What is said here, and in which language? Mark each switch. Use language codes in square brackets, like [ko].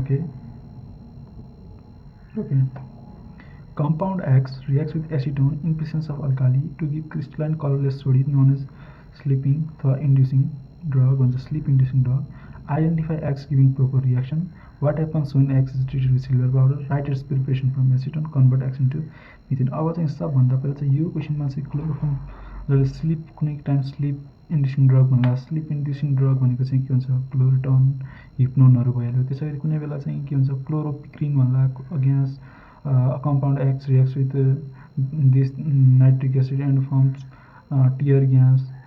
[en] Okay compound X reacts with acetone in presence of alkali to give crystalline colorless solid known as sleeping or inducing drug sleep inducing drug. Identify X giving proper reaction. What happens when X is treated with silver powder? Write its preparation from acetone, convert X into methane. [ne] अब चाहिँ सबभन्दा पहिला चाहिँ यो क्वेसनमा चाहिँ chloroform जसले sleep कुनै time sleep इन्ड्युसिङ drug भन्ला। स्लिप इन्ड्युसिङ ड्रग भनेको चाहिँ के हुन्छ, क्लोरोटन हिप्नोनहरू भइहाल्यो। त्यसैगरी कुनै बेला चाहिँ के हुन्छ, क्लोरोपिक्रिन भन्ला against [en] compound X reacts with this nitric acid and forms tear gas.